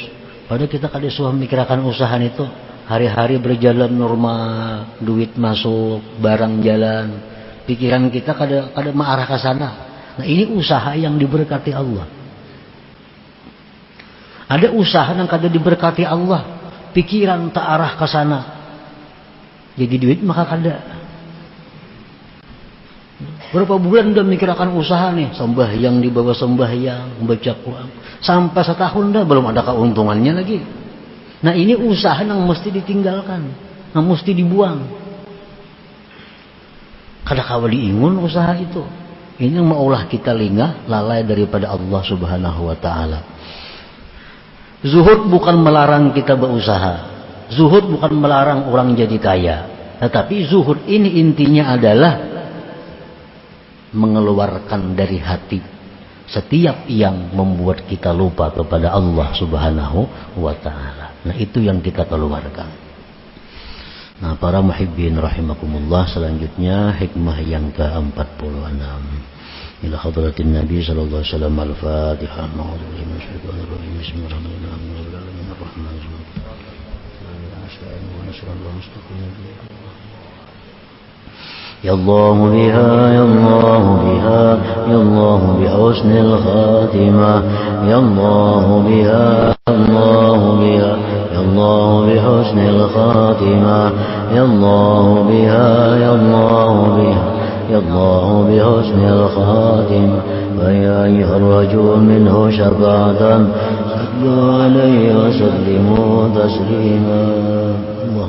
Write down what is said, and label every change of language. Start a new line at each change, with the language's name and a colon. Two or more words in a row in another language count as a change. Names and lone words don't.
Banjar: Padahal kita kada suah memikirkan usaha itu. Hari-hari berjalan normal, duit masuk, barang jalan, pikiran kita kada mengarah ke sana.
Indonesian: Nah, ini usaha yang diberkati Allah. Ada usaha yang kada diberkati Allah, pikiran tak arah ke sana, jadi duit maka kada. Berapa bulan udah mikirkan usaha nih, sembahyang di bawah sembahyang, membaca Quran, sampai setahun dah belum ada keuntungannya lagi. Nah, ini usaha yang mesti ditinggalkan, yang mesti dibuang.
Banjar: Kada kawa diingun usaha itu.
Indonesian: Ini yang maulah kita lengah, lalai daripada Allah
Arabic: سبحانه وتعالى.
Indonesian: Zuhud bukan melarang kita berusaha. Zuhud bukan melarang orang jadi kaya. Tetapi zuhud ini intinya adalah mengeluarkan dari hati setiap yang membuat kita lupa kepada Allah
Arabic: سبحانه وتعالى.
Indonesian: Nah, itu yang kita keluarkan. Nah, para
Arabic: محبين رحمكم الله,
Indonesian: selanjutnya hikmah yang ke-46.
Arabic: إلى حضرة النبي صلى الله عليه وسلم. Al-Fatihah. بسم الله الرحمن الرحيم. بسم الله الرحمن الرحيم. يا الله بها يا الله بها يا الله بحسن الخاتمة يا الله بها يا الله بها يا الله بحسن الخاتمة يا الله بها يا الله بها يا الله بحسن الخاتم ويا أيها الرجل منه شفاعة صلوا عليه وسلموا تسليما